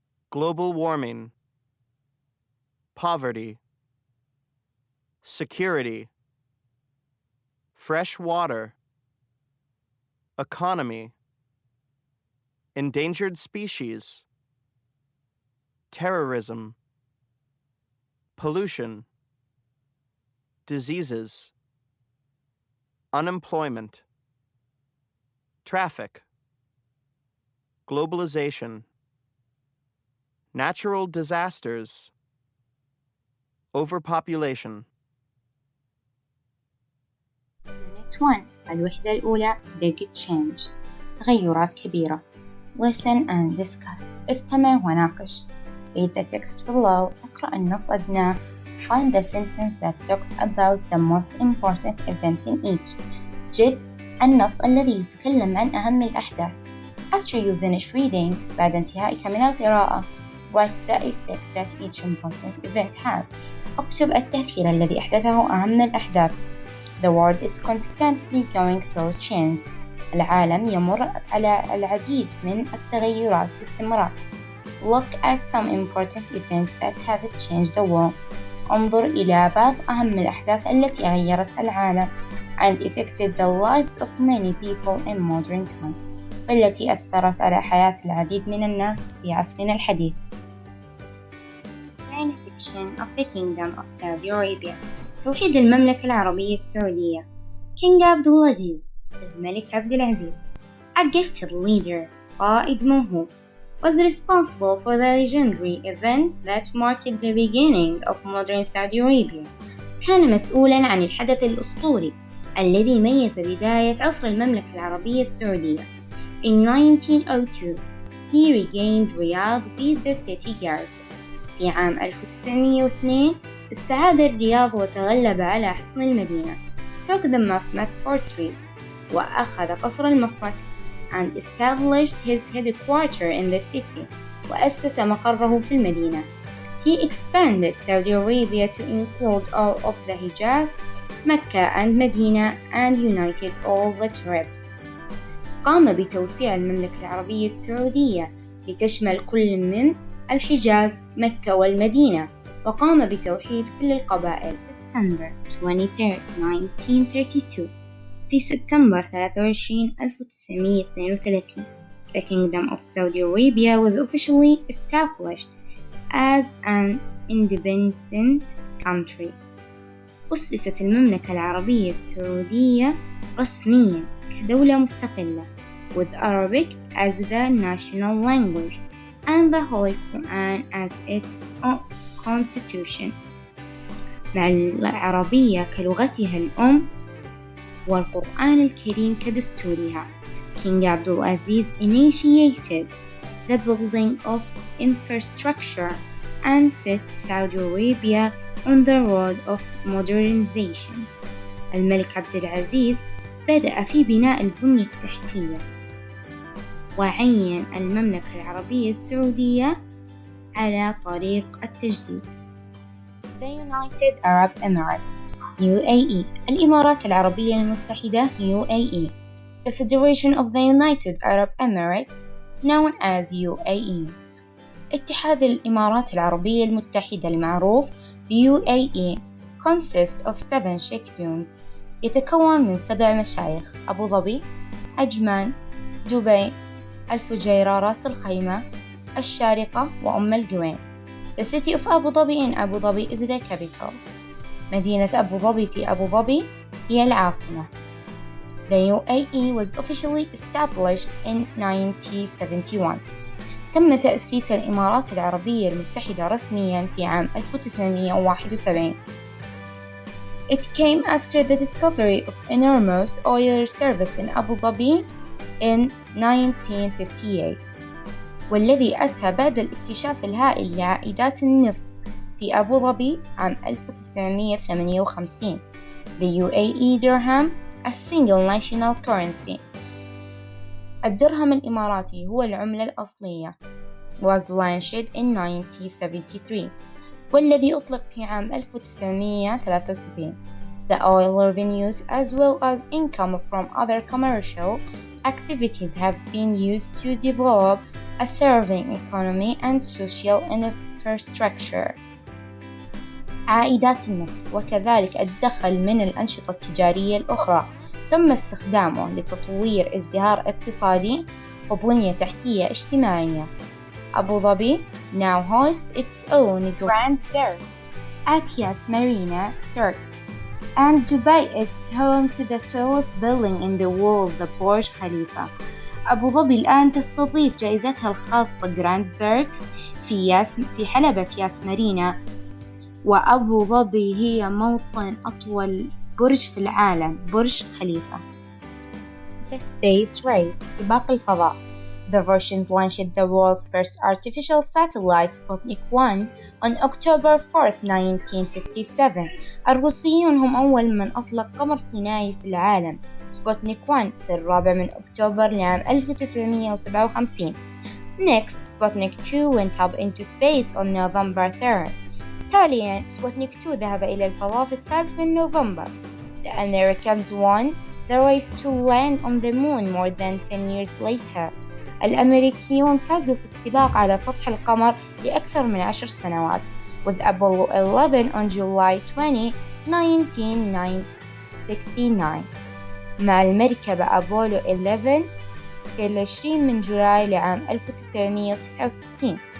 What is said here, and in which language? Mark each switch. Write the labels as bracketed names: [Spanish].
[English] Global warming, poverty, security, fresh water, economy, endangered species, terrorism, pollution, diseases, unemployment, traffic, globalization, natural disasters, overpopulation. Unit 1 [Arabic] الوحدة الأولى [English] Big Change [Arabic] تغيرات كبيرة. [English] Listen and discuss [Arabic] استمع وناقش. [English] Read the text below [Arabic] اقرأ النص أدناه. [English] Find the sentence that talks about the most important event in each. [Arabic] جد النص الذي يتكلم عن أهم الأحداث. [English] After you finish reading [Arabic] بعد انتهائك من القراءة [English] write the effect that each important event has. [Arabic] اكتب التأثير الذي أحدثه أهم الأحداث. [English] The world is constantly going through change. [Arabic] العالم يمر على العديد من التغيرات باستمرار. [English] Look at some important events that have changed the world. [Arabic] انظر إلى بعض أهم الأحداث التي غيرت العالم [English] and affected the lives of many people in modern times. [Arabic] والتي أثرت على حياة العديد من الناس في عصرنا الحديث. [English] Benefaction of the Kingdom of Saudi Arabia. [Arabic] توحيد المملكة العربية السعودية. [English] King عبد العزيز [Arabic] الملك عبد العزيز [English] a gifted leader [Arabic] قائد موهوب [English] was responsible for the legendary event that marked the beginning of modern Saudi Arabia. [Arabic] كان مسؤولا عن الحدث الأسطوري الذي ميز بداية عصر المملكة العربية السعودية. [English] In 1902 he regained Riyadh with the city garrison. [Arabic] في عام 1902 استعاد الرياض وتغلب على حصن المدينة. [English] took the Muscat fortress [Arabic] وأخذ قصر المصمت [English] and established his headquarters in the city [Arabic] وأسس مقره في المدينة. [English] He expanded Saudi Arabia to include all of the Hijaz, Mecca and Medina and united all the tribes. [Arabic] قام بتوسيع المملكة العربية السعودية لتشمل كل من الحجاز، مكة والمدينة، وقام بتوحيد كل القبائل. [English] September 23, 1932 [Arabic] في سبتمبر 23 1932 [English] the Kingdom of Saudi Arabia was officially established as an independent country. [Arabic] أسست المملكة العربية السعودية رسميا كدولة مستقلة [English] with Arabic as the national language and the Holy Quran as its constitution. [Arabic] مع العربية كلغتها الأم والقرآن الكريم كدستورها. [English] King Abdul Aziz initiated the building of infrastructure and set Saudi Arabia on the road of modernization. [Arabic] الملك عبد العزيز بدأ في بناء البنية التحتية وعين المملكة العربية السعودية على طريق التجديد. [English] The United Arab Emirates UAE [Arabic] الإمارات العربية المتحدة [English] UAE The Federation of the United Arab Emirates known as UAE [Arabic] اتحاد الإمارات العربية المتحدة المعروف [English] UAE consists of 7 sheikdoms [Arabic] يتكون من 7 مشايخ أبو ظبي، عجمان، دبي، الفجيرة، راس الخيمة، الشارقة وأم القوين. [English] The city of Abu Dhabi in Abu Dhabi is the capital. [Arabic] مدينة أبو ظبي في أبو ظبي هي العاصمة. [English] The UAE was officially established in 1971. [Arabic] تم تأسيس الإمارات العربية المتحدة رسميا في عام 1971. [English] It came after the discovery of enormous oil reserves in Abu Dhabi in 1958. [Arabic] والذي أتى بعد الاكتشاف الهائل لعائدات النفط في أبو ظبي عام 1958. [English] The UAE dirham, a single national currency. [Arabic] الدرهم الإماراتي هو العملة الأصلية. [English] Was launched in 1973. [Arabic] والذي أطلق في عام 1973. [English] The oil revenues as well as income from other commercial activities have been used to develop a thriving economy and social infrastructure. [Arabic] عائدات النفط وكذلك الدخل من الأنشطة التجارية الأخرى تم استخدامه لتطوير ازدهار اقتصادي وبنية تحتية اجتماعية. [English] Abu Dhabi now hosts its own Grand Berths at Yas Marina Circuit, and Dubai is home to the tallest building in the world, the Burj Khalifa, [Arabic] أبو ظبي الآن تستضيف جائزتها الخاصة جراند بيركس في حلبة ياس مارينا، وأبو ظبي هي موطن أطول برج في العالم، برج خليفة. [English] The Space Race، [Arabic] سباق الفضاء. [English] The Russians launched the world's first artificial satellite Sputnik 1 on October 4, 1957. [Arabic] الروسيون هم أول من أطلق قمر صناعي في العالم، سبوتنيك 1، في 4 أكتوبر لعام 1957. [English] Next, Sputnik 2 went up into space on November 3rd. [Arabic] تالياً سبوتنيك 2 ذهب إلى الفضاء في 3 نوفمبر. [English] The Americans won the race to land on the moon more than 10 years later. [Arabic] الأمريكيون فازوا في السباق على سطح القمر لأكثر من 10 سنوات. [English] With Apollo 11 on July 20, 1969. [Arabic] مع المركبة أبولو 11 في 20 من جولاي لعام 1969.